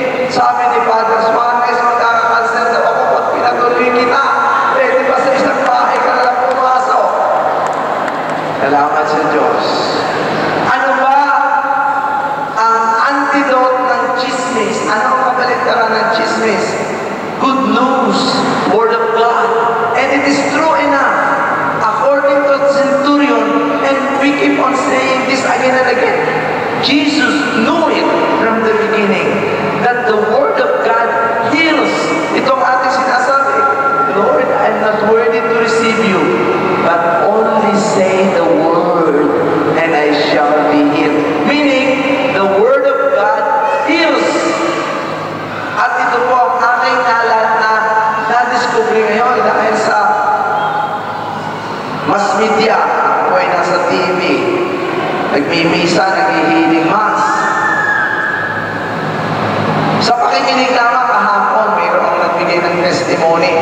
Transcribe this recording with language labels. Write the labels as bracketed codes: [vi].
[tl] Sabi ni Father Suarez, magkaka-cancer na ako pag pinatuloy kita. Pwede ba sa isang bahay ka na lang pumasok? Salamat sa Diyos. Ano ba ang antidote ng chismis? Ano ang kabaligtaran ng chismis? [en] Good news, Word of God. And it is true enough. According to Centurion, and we keep on saying this again and again, Jesus knew it from the beginning that the Word of God heals. [tl] Itong ating sinasabi, [en] Lord, I'm not worthy to receive you, but only say the word and I shall be healed. Meaning, the Word of God heals. [tl] At ito po ang aking na-discover ngayon dahil sa mass media. Ako ay nasa TV. Nagmimisa, naghihiling mass. Sa pakikinig lamang kahapon, mayroong nagbigay ng testimony.